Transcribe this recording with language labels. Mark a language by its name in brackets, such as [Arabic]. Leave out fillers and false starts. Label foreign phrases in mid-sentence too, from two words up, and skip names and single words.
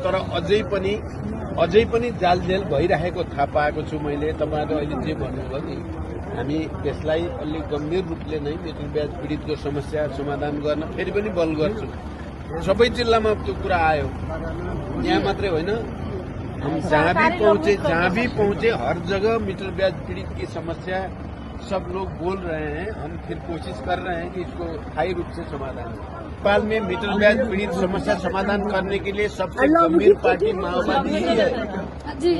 [Nepali] तर अझै पनि जालझेल भइरहेको थाहा पाएको छु मैले। तपाईहरुले अहिले जे भन्नुभयो नि, हामी त्यसलाई अलि गम्भीर रूपले नै मेटल ब्याज पीडितको समस्या समाधान गर्न फेरि पनि बल गर्छु। सबै जिल्लामा त्यो कुरा आयो, यहाँ मात्रै होइन, [Hindi] हम जहाँ भी पहुंचे हर जगह मीटर ब्याज पीड़ित की समस्या सब लोग बोल रहे हैं। हम फिर कोशिश कर रहे हैं कि इसको स्थायी रूप से समाधान हो। नेपाल में मीटर ब्याज पीड़ित समस्या समाधान करने के लिए सबसे गंभीर पार्टी माओवादी ही है।